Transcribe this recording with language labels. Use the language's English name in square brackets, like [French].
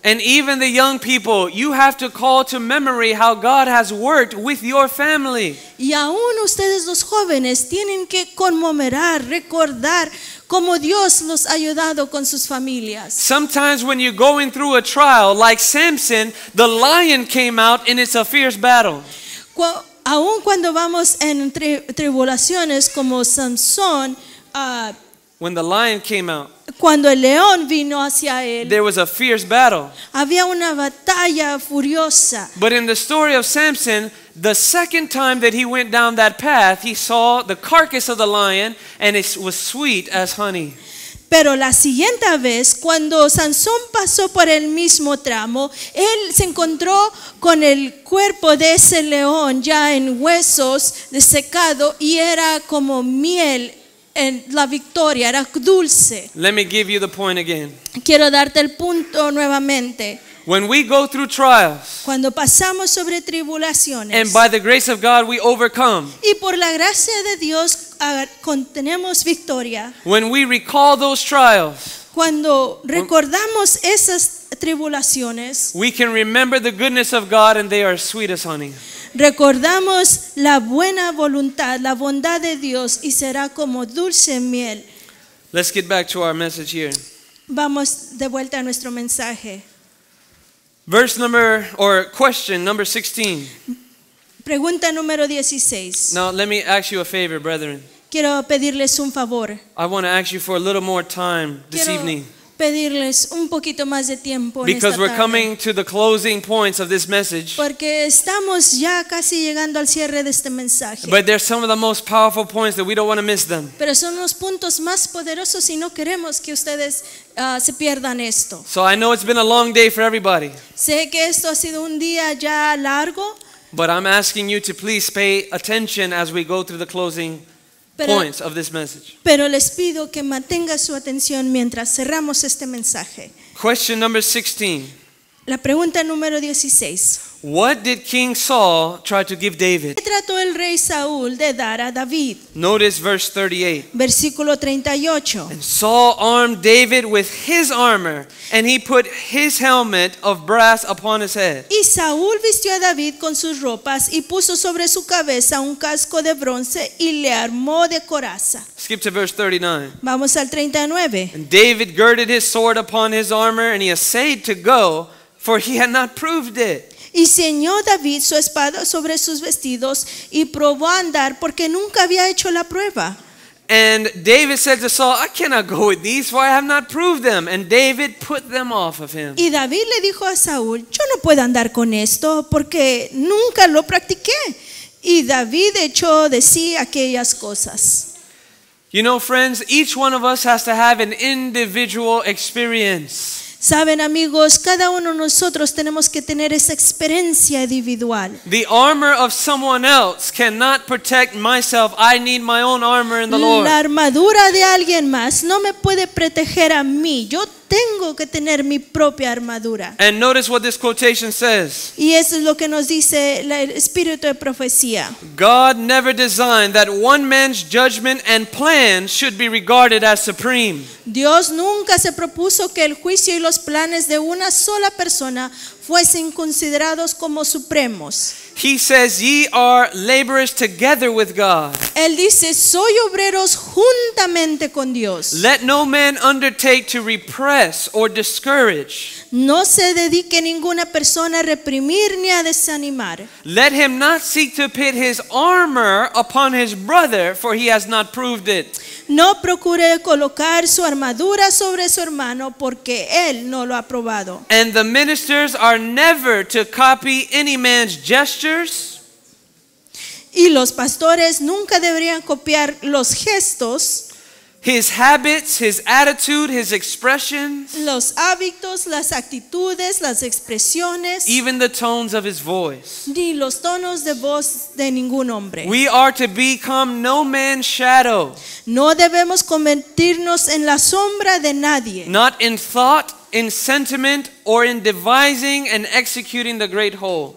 [English] And even the young people, you have to call to memory how God has worked with your family. [Spanish] Y aún ustedes los jóvenes tienen que conmemorar, recordar cómo Dios los ha ayudado con sus familias. [English] Sometimes when you're going through a trial, like Samson, the lion came out and it's a fierce battle. [Spanish] Aún cuando vamos en tribulaciones como Sansón, [English] When the lion came out, [Spanish] cuando el león vino hacia él, [English] there was a fierce battle. [Spanish] había una batalla furiosa. [English] But in the story of Samson, the second time that he went down that path, he saw the carcass of the lion and it was sweet as honey. [Spanish] Pero la siguiente vez, cuando Sansón pasó por el mismo tramo, él se encontró con el cuerpo de ese león ya en huesos desecado y era como miel. En la victoria era dulce. [English] Let me give you the point again. [Spanish] Quiero darte el punto nuevamente. [English] When we go through trials, [Spanish] Cuando pasamos sobre tribulaciones [English] and by the grace of God we overcome, [Spanish] y por la gracia de Dios tenemos victoria. [English] when we recall those trials, [Spanish] Cuando recordamos esas tribulaciones, [English] we can remember the goodness of God and they are sweet as honey. [Spanish] recordamos la buena voluntad, la bondad de Dios y será como dulce miel. [English] Let's get back to our message here. [Spanish] Vamos de vuelta a nuestro mensaje. [English] Question number 16. [Spanish] Pregunta número 16. [English] Now let me ask you a favor, brethren. [Spanish] Quiero pedirles un favor. [English] I want to ask you for a little more time this [Spanish] Quiero [English] evening, [Spanish] pedirles un poquito más de tiempo en [English] because [Spanish] esta [English] we're [Spanish] tarde. [English] coming to the closing points of this message. [Spanish] Porque estamos ya casi llegando al cierre de este mensaje. [English] But there's some of the most powerful points that we don't want to miss them. [Spanish] Pero son los puntos más poderosos y no queremos que ustedes se pierdan esto. [English] So I know it's been a long day for everybody, [Spanish] Sé que esto ha sido un día ya largo, [English] but I'm asking you to please pay attention as we go through the closing points of this message. [Spanish] pero les pido que mantengan su atención mientras cerramos este mensaje. [English] Question number 16. [Spanish] La pregunta número 16. [English] What did King Saul try to give David? [Spanish] ¿Qué trató el rey Saúl de dar a David? [English] Notice verse 38. [Spanish] Versículo 38. [English] And Saul armed David with his armor, and he put his helmet of brass upon his head. [Spanish] Y Saúl vistió a David con sus ropas y puso sobre su cabeza un casco de bronce y le armó de coraza. [English] Skip to verse 39. [Spanish] Vamos al 39. [English] And David girded his sword upon his armor, and he essayed to go, for he had not proved it. [Spanish] Y ceñó David su espada sobre sus vestidos y probó a andar porque nunca había hecho la prueba. [English] And David said to Saul, I cannot go with these, for I have not proved them. And David put them off of him. [Spanish] Y David le dijo a Saúl, yo no puedo andar con esto porque nunca lo practiqué. Y David echó de sí aquellas cosas. [English] You know, friends, each one of us has to have an individual experience. [Spanish] Saben, amigos, cada uno de nosotros tenemos que tener esa experiencia individual. [English] The armor of someone else cannot protect myself. I need my own armor in the Lord. [Spanish] La armadura de alguien más no me puede proteger a mí. Yo tengo que tener mi propia armadura. [English] And notice what this quotation says. [Spanish] Y eso es lo que nos dice el espíritu de profecía. [English] God never designed that one man's judgment and plan should be regarded as supreme. [Spanish] Dios nunca se propuso que el juicio y los planes de una sola persona fuesen considerados como supremos. [English] He says, ye are laborers together with God. [Spanish] Él Él dice, soy obreros juntamente con Dios. [English] Let no man undertake to repress or discourage. [Spanish] No se dedique ninguna persona a reprimir ni a desanimar. [English] Let him not seek to pit his armor upon his brother, for he has not proved it. [Spanish] No procure colocar su armadura sobre su hermano, porque él no lo ha probado. [English] And the ministers are never to copy any man's gestures, [Spanish] Y los pastores nunca deberían copiar los gestos, [English] his habits, his attitude, his expressions, [Spanish] los hábitos, las actitudes, las expresiones, [English] even the tones of his voice. [Spanish] ni los tonos de voz de ningún hombre. [English] We are to become no man's shadow, [Spanish] No debemos convertirnos en la sombra de nadie, [English] not in thought, in sentiment, or in devising and executing the great whole.